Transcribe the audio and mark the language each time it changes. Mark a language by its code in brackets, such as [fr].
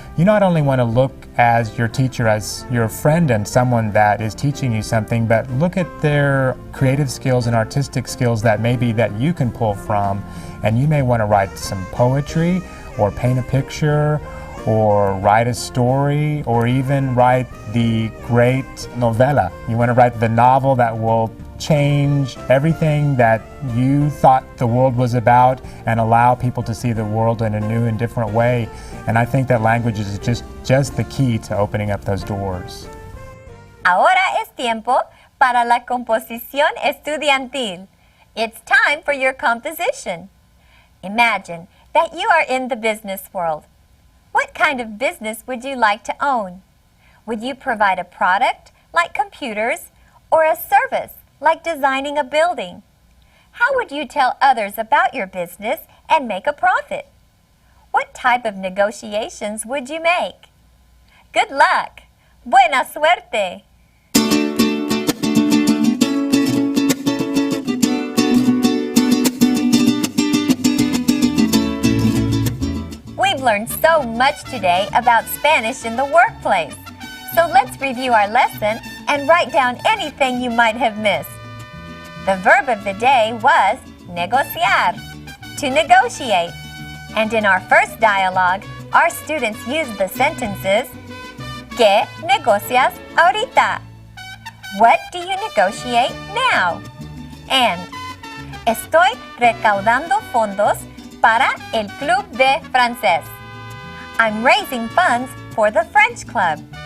[en] you not only want to look as your teacher as your friend and someone that is teaching you something, but look at their creative skills and artistic skills that maybe that you can pull from, and you may want to write some poetry or paint a picture or write a story, or even write the great novela. You want to write the novel that will change everything that you thought the world was about and allow people to see the world in a new and different way. And I think that language is just the key to opening up those doors. [es] Ahora es tiempo para la composición estudiantil. [en] It's time for your composition. Imagine that you are in the business world. What kind of business would you like to own? Would you provide a product, like computers, or a service, like designing a building? How would you tell others about your business and make a profit? What type of negotiations would you make? Good luck! [es] Buena suerte! [en] We've learned so much today about Spanish in the workplace. So let's review our lesson and write down anything you might have missed. The verb of the day was negociar, to negotiate. And in our first dialogue, our students used the sentences [es] ¿Qué negocias ahorita? [en] What do you negotiate now? [es] And estoy recaudando fondos para el Club de Francés. [en] I'm raising funds for the French Club.